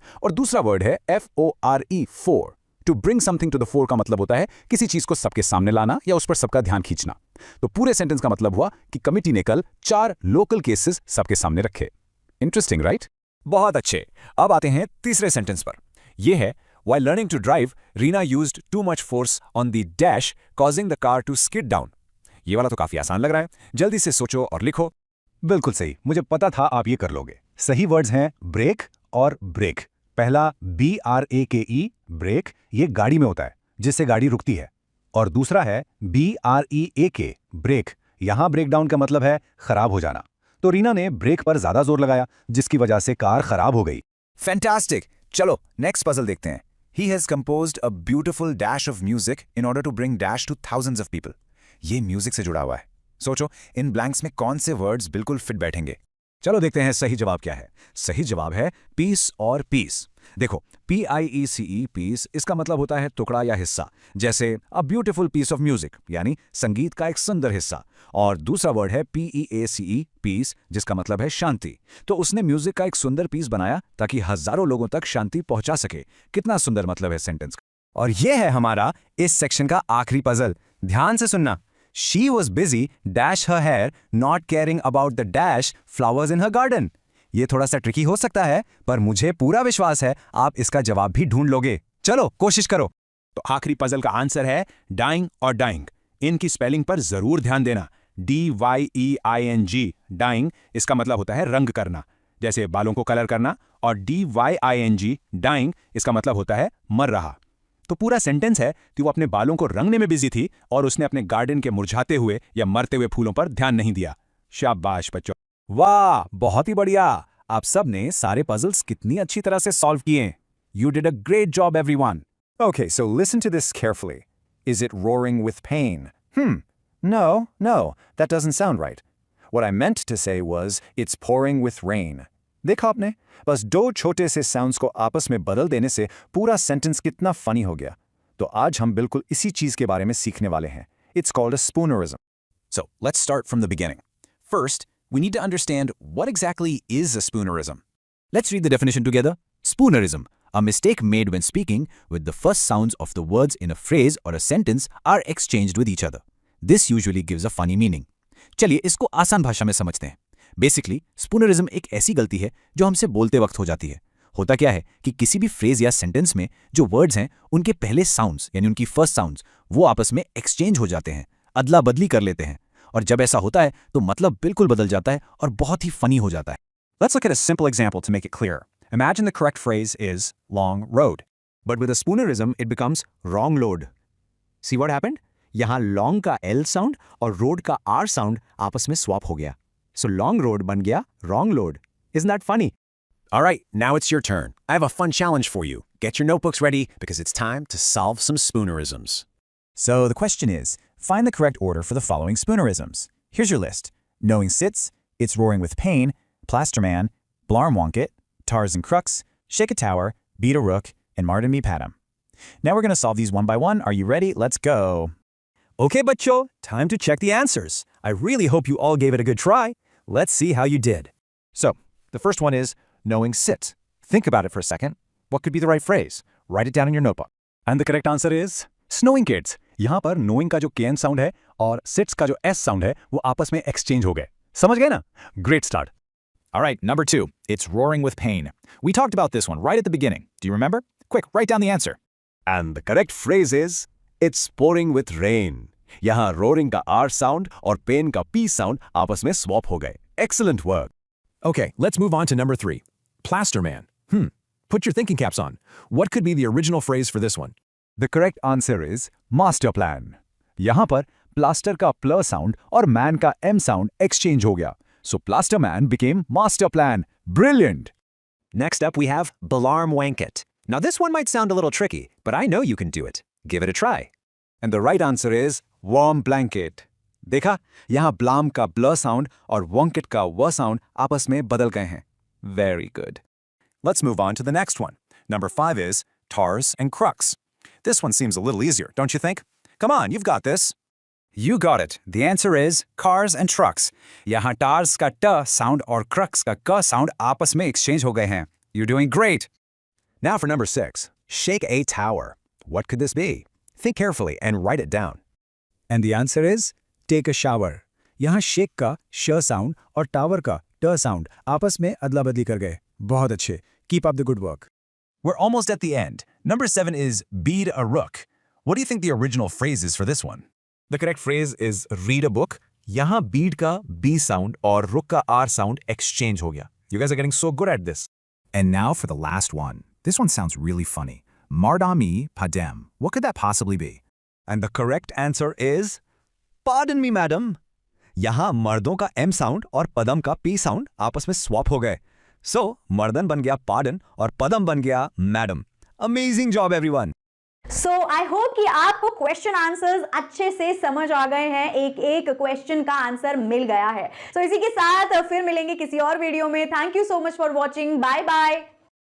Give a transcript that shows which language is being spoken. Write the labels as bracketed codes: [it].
[hi] और दूसरा वर्ड है FORE 4। [en] to bring something to the fore [hi] का मतलब होता है किसी चीज को सबके सामने लाना या उस पर सबका ध्यान खींचना। तो पूरे सेंटेंस का मतलब हुआ कि कमिटी ने कल 4 लोकल केसेस सबके सामने रखे। [en] Interesting, right? [hi] बहुत अच्छे। अब आते हैं तीसरे सेंटेंस पर। यह है, [en] While learning to drive, Reena used too much force on the dash, causing the car to skid down। [hi] ये वाला तो काफी आसान लग रहा है, जल्दी से सोचो और लिखो। बिल्कुल सही, मुझे पता था आप ये कर लोगे। सही वर्ड्स हैं ब्रेक और ब्रेक। पहला BRAKE, ब्रेक, ये गाड़ी में होता है जिससे गाड़ी रुकती है। और दूसरा है BREAK, ब्रेक, यहां ब्रेक डाउन का मतलब है खराब हो जाना। तो रीना ने ब्रेक पर ज्यादा जोर लगाया जिसकी वजह से कार खराब हो गई। फैंटास्टिक। चलो नेक्स्ट पजल देखते हैं। [en] He has composed a beautiful dash of music in order to bring dash to thousands of people। [hi] ये म्यूजिक से जुड़ा हुआ है। सोचो इन ब्लैंक्स में कौन से वर्ड्स बिल्कुल फिट बैठेंगे। चलो देखते हैं सही जवाब क्या है। सही जवाब है पीस और पीस। देखो, PIECE, पीस, इसका मतलब होता है टुकड़ा या हिस्सा, जैसे [en] a beautiful piece of music [hi] यानी संगीत का एक सुंदर हिस्सा। और दूसरा वर्ड है PEACE, पीस, जिसका मतलब है शांति। तो उसने म्यूजिक का एक सुंदर पीस बनाया ताकि हजारों लोगों तक शांति पहुंचा सके। कितना सुंदर मतलब है सेंटेंस का। और ये है हमारा इस सेक्शन का आखिरी पजल। ध्यान से सुनना। [en] She was busy dash her hair, not caring about the dash flowers in her garden। [hi] ये थोड़ा सा ट्रिकी हो सकता है, पर मुझे पूरा विश्वास है आप इसका जवाब भी ढूंढ लोगे। चलो कोशिश करो। तो आखिरी पजल का आंसर है डाइंग और डाइंग। इनकी स्पेलिंग पर जरूर ध्यान देना। DYEING, डाइंग, इसका मतलब होता है रंग करना, जैसे बालों को कलर करना। और DYING, डाइंग, इसका मतलब होता है मर रहा। तो पूरा सेंटेंस है कि वो अपने बालों को रंगने में बिजी थी और उसने अपने गार्डन के मुरझाते हुए या मरते हुए फूलों पर ध्यान नहीं दिया। शाबाश बच्चों, वाह, बहुत ही बढ़िया। आप सब ने सारे पजल्स कितनी अच्छी तरह से सॉल्व किए। [en] You did a great job everyone. Okay, so listen to this carefully. Is it roaring with pain? No, that doesn't sound right. What I meant to say was, it's pouring with rain। [hi] देखा आपने, बस 2 छोटे से sounds को आपस में बदल देने से पूरा सेंटेंस कितना फनी हो गया। तो आज हम बिल्कुल इसी चीज के बारे में सीखने वाले हैं। [en] It's called a spoonerism। So let's start from the beginning. First, we need to understand what exactly is a spoonerism। Let's read the definition together. Spoonerism, a mistake made when speaking with the first sounds of the words in a phrase or a sentence are exchanged with each other। This usually gives a funny meaning। [hi] चलिए इसको आसान भाषा में समझते हैं। Basically स्पूनरिज्म एक ऐसी गलती है जो हमसे बोलते वक्त हो जाती है। होता क्या है कि किसी भी फ्रेज या सेंटेंस में जो वर्ड्स हैं उनके पहले साउंड्स यानी उनकी फर्स्ट साउंड्स वो आपस में एक्सचेंज हो जाते हैं, अदला बदली कर लेते हैं। और जब ऐसा होता है तो मतलब बिल्कुल बदल जाता है और बहुत ही फनी हो जाता है। [en] Let's look at a simple example to make it clearer। Imagine the correct phrase is long road. But with a spoonerism, it becomes wrong load. See what happened? [hi] यहाँ long का L sound और road का R sound आपस में swap हो गया. [en] So long road [hi] बन गया [en] wrong load. Isn't that funny? All right, now it's your turn. I have a fun challenge for you. Get your notebooks ready because it's time to solve some spoonerisms. So the question is, find the correct order for the following spoonerisms. Here's your list. Knowing Sits, It's Roaring with Pain, Plasterman, Blarmwonket, Tars and Crux, Shake a Tower, Beat a Rook, and Martin Me Padam. Now we're going to solve these one by one. Are you ready? Let's go. Okay, bachcho, time to check the answers. I really hope you all gave it a good try. Let's see how you did. So, the first one is knowing sit. Think about it for a second. What could be the right phrase? Write it down in your notebook. And the correct answer is snowing kids. [hi] यहाँ पर knowing का जो KN sound है और sits का जो S sound है वो आपस में exchange हो गए. समझ गए ना? [en] Great start. All right, number 2. It's roaring with pain. We talked about this one right at the beginning. Do you remember? Quick, write down the answer. And the correct phrase is, it's pouring with rain. [hi] यहाँ roaring का R sound और pain का P sound आपस में swap हो गए. [en] Excellent work. Okay, let's move on to number 3. Plasterman. Put your thinking caps on. What could be the original phrase for this one? The correct answer is master plan. [hi] यहाँ पर plaster का pl sound और man का M sound exchange हो गया. [en] So plaster man became master plan. Brilliant. Next up, we have Blarmwonket. Now, this one might sound a little tricky, but I know you can do it. Give it a try. And the right answer is warm blanket. [hi] देखा? यहाँ blam का bl sound और wonket का w sound आपस में बदल गए हैं. [en] Very good. Let's move on to the next one. Number 5 is Tars and Crux. This one seems a little easier, don't you think? Come on, you've got this. You got it. The answer is cars and trucks. [hi] यहाँ tars का t sound और crux का k sound आपस में exchange हो गए हैं. [en] You're doing great. Now for number 6, shake a tower. What could this be? Think carefully and write it down. And the answer is take a shower. [hi] यहाँ shake का sh sound और tower का t sound आपस में अदला बदली कर गए. बहुत अच्छे. [en] Keep up the good work. We're almost at the end. Number 7 is beat a rook. What do you think the original phrase is for this one? The correct phrase is read a book. [hi] यहाँ bead का B sound और rook का R sound exchange हो गया. [en] You guys are getting so good at this. And now for the last one. This one sounds really funny. Mardami Padem. What could that possibly be? And the correct answer is pardon me, madam. [hi] यहाँ मर्दों का M sound और पदम का P sound आपस में swap हो गए. So, मर्दन बन गया pardon और पदम बन गया madam. [en] Amazing job, everyone. So I hope [hi] कि आपको क्वेश्चन आंसर्स अच्छे से समझ आ गए हैं. एक एक क्वेश्चन का आंसर मिल गया है. सो इसी के साथ फिर मिलेंगे किसी और वीडियो में. [en] Thank you so much for watching. Bye bye.